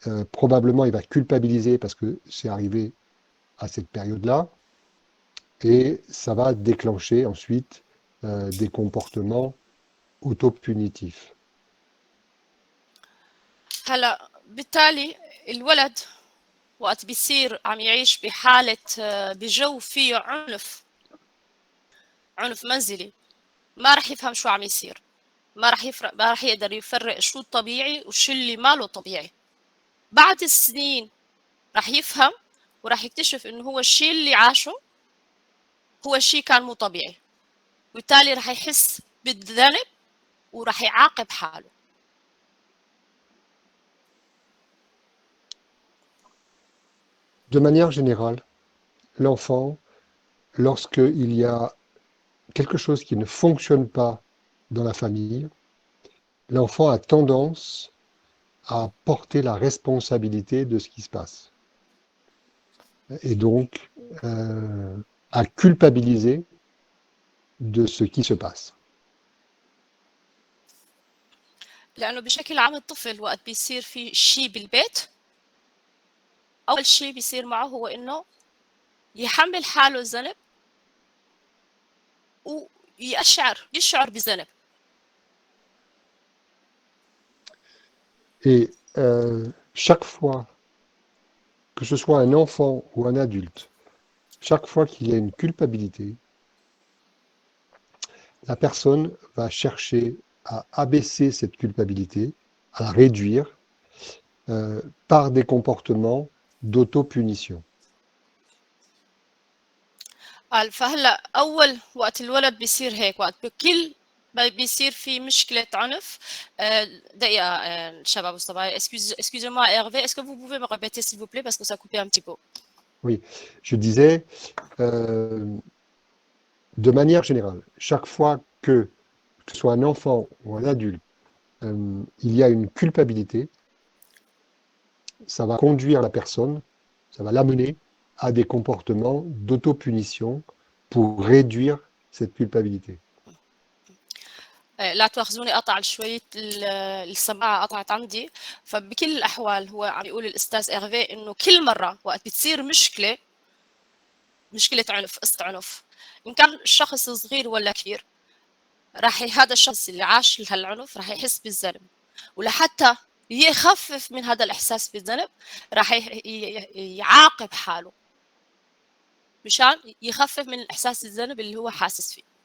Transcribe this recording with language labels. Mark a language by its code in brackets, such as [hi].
[fr] Probablement, il va culpabiliser parce que c'est arrivé à cette période-là, et ça va déclencher ensuite des comportements autopunitifs. [ar] هلا بالتالي الولد وقت بيصير عم يعيش بحالة بجو فيه عنف منزلي، ما رح يفهم شو عم يصير، ما رح يقدر يفرق شو الطبيعي وشو اللي ماله طبيعي. بعد السنين رح يفهم ورح يكتشف انه هو الشيء اللي عاشه هو شيء كان مو طبيعي، وبالتالي رح يحس بالذنب ورح يعاقب حاله. [fr] De manière générale, l'enfant, lorsqu'il y a quelque chose qui ne fonctionne pas dans la famille, l'enfant a tendance à porter la responsabilité de ce qui se passe. Et donc à culpabiliser de ce qui se passe. [ar] لأنه بشكل عام الطفل وقت بيصير في شيء بالبيت، أول شيء بيصير معه هو إنه يحمل حاله الذنب يشعر بذنب. [fr] Et chaque fois, que ce soit un enfant ou un adulte, chaque fois qu'il y a une culpabilité, la personne va chercher à abaisser cette culpabilité, à la réduire par des comportements d'autopunition. [ar] قال فهلا أول وقت الولد بيصير هيك، وقت بكل ما بيصير في مشكلة عنف. دقيقة شباب الصبايا، [fr] excusez-moi Hervé, est-ce que vous pouvez me répéter s'il vous plaît parce que ça coupait un petit peu. Oui, je disais, de manière générale, chaque fois que ce soit un enfant ou un adulte, il y a une culpabilité, ça va conduire la personne, ça va l'amener à des comportements d'autopunition pour réduire cette culpabilité. [ar] لا تواخذوني قطع شوية السماعة قطعت عندي. فبكل الأحوال هو عم يقول الأستاذ إيرفي إنه كل مرة وقت بتصير مشكلة عنف، قصة عنف، إن كان الشخص صغير ولا كبير، هذا الشخص اللي عاش هالعنف راح يحس بالذنب، ولحتى يخفف من هذا الإحساس بالذنب راح يعاقب حاله مشان يخفف من الإحساس بالذنب اللي هو حاسس فيه.